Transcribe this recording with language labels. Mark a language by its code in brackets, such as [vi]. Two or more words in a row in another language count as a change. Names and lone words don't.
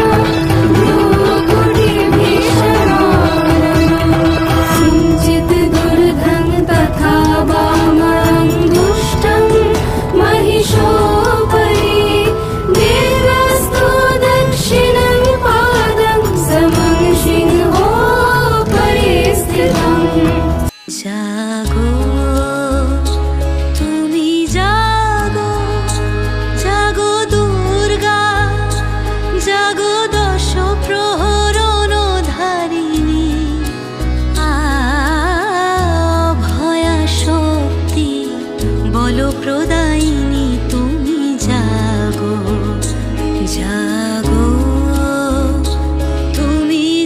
[sa] तथा वामं दुष्टं महिषोपरि दीर्घस्थो दक्षिणं पादं समं सिंहोपरि स्थितम्। [bn] জাগো তুমি জাগো জাগো দুর্গা জাগো দশ प्रहरणधारिणी বলপ্রদায়িনী তুমি জাগো জাগো তুমি